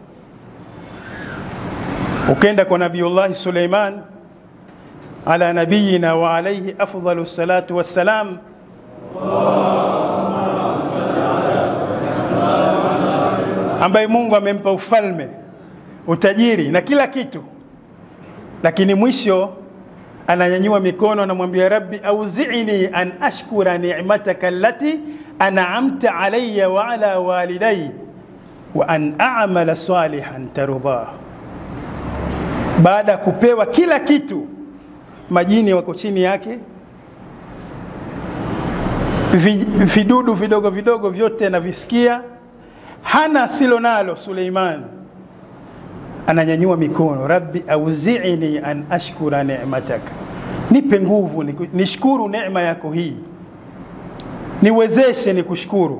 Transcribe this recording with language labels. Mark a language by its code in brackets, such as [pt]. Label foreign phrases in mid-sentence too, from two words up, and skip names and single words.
[sw] Ukenda kwa Nabiiullah Suleiman [ar] على نبينا وعليه أفضل الصلاة والسلام, [sw] ambaye Mungu amempa ufalme, utajiri na kila kitu, lakini mwisho ananyanyua mikono na mwambia [ar] رب أوزعني أن أشكر نعمتك التي أنعمت علي وعلى والدي وأن أعمل صالحا ترضاه. [sw] Baada kupewa kila kitu, majini wako chini yake, vidudu vidogo vidogo vyote anavisikia, hana silo nalo. Suleiman ananyanyua mikono, [ar] رب أوزعني أن أشكر نعمتك, [sw] nipe nguvu nishukuru neema yako hii, niwezeshe nikushukuru.